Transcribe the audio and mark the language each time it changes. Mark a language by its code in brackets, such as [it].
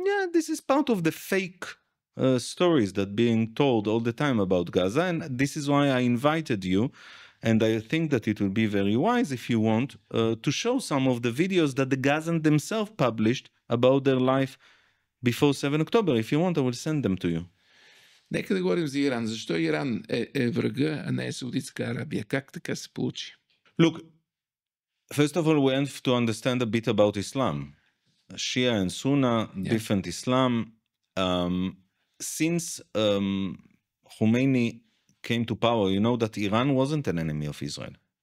[en] Yeah, this is part of the fake stories that being told all the time about Gaza, and this is why I invited you, and I think that it will be very wise, if you want, to show some of the videos that the Gazans themselves published about their life before 7 October. If you want, I will send them to you. [bg] Нека да говорим за Иран. Защо Иран е врага, а не е Саудитска Арабия? Как така се получи? [en] Look, first of all, we have to understand a bit about Islam. Shia and Sunni, different Islam. Since Khomeini came to power, you know that Iran wasn't an enemy of Israel.